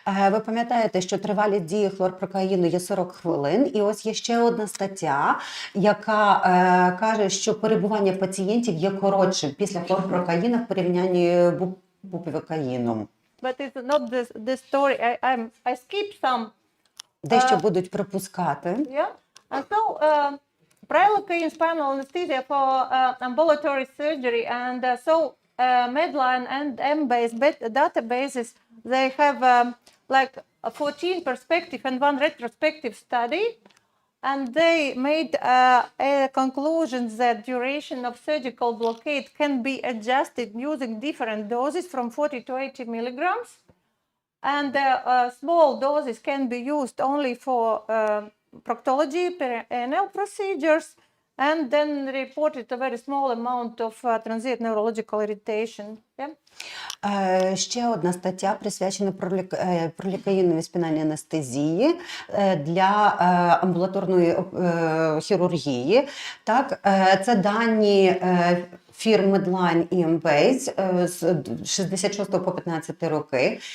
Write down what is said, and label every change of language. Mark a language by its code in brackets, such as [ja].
[uk] Ви пам'ятаєте, що тривалість дії хлорпрокаїну є 40 хвилин, і ось є ще одна стаття, яка каже, що перебування пацієнтів є коротшим після хлорпрокаїна в порівнянні з бупівакаїном. [en] But it's not the story. I skip some. [uk] Дещо будуть пропускати. [en] Yeah. And so Prilocaine spinal anesthesia for ambulatory surgery, and so Medline and Embase databases, they have like a 14 perspective and 1 retrospective study, and they made a conclusion that duration of surgical blockade can be adjusted using different doses from 40 to 80 milligrams, and small doses can be used only for proctology, perianal procedures, and then reported a very small amount of transient neurological irritation. Yeah? [uk] Ще одна стаття присвячена пролікаїновій спінальній анестезії для амбулаторної хірургії. Так, це дані фірм Medline і Embase з 66 по 15 роки.